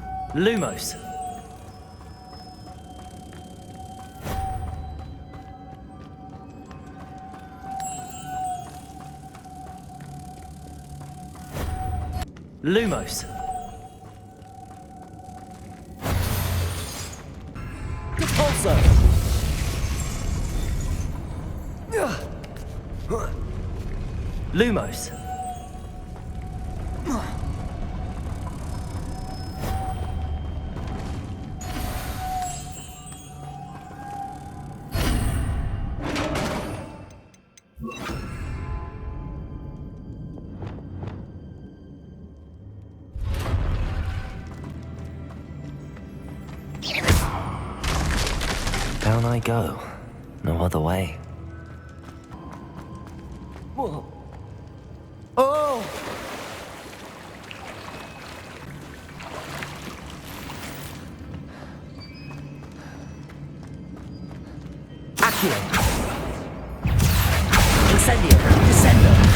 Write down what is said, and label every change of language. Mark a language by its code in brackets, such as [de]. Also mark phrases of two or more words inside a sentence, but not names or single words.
[la] Lumos. Lumos. Repulsor. Lumos. [en] Down I go. No other way. Whoa. [la] Oh! Accio. Incendio. Descendo.